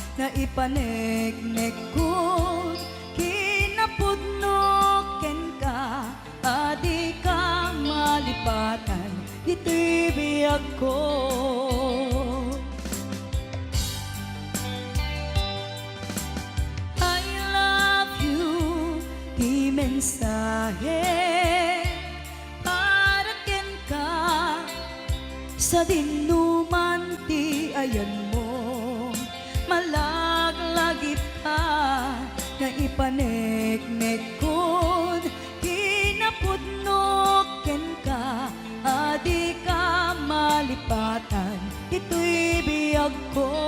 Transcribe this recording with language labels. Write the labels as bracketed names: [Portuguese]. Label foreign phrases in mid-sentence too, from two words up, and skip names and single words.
[Iloko] ipaneknek ko kinapudno ken ka adi ka malipatan ito'y biyag ko. [English] I love you [Iloko] di mensahe para ken ka sa dinuman ti ayan mo malaglagip ka nga ipaneknek kon kinapudno ken ka adi ka malipatan ito'y biyag ko.